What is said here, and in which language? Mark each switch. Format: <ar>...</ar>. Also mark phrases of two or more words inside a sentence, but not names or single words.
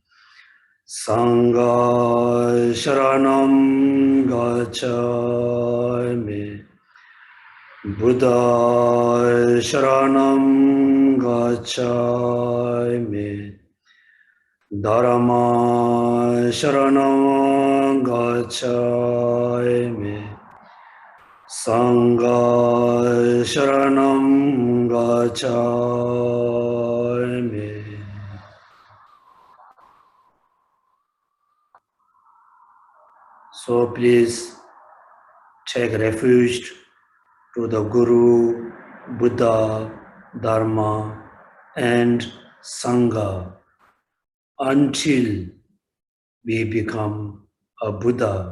<pi>Sangha Sharanam Gacchami, Buddha Sharanam Gacchami, Dharma Sharanam Gacchami, Sangha Sharanam Gacchami.</pi> <en>So please take refuge to the Guru, Buddha, Dharma, and Sangha until we become a Buddha.</en>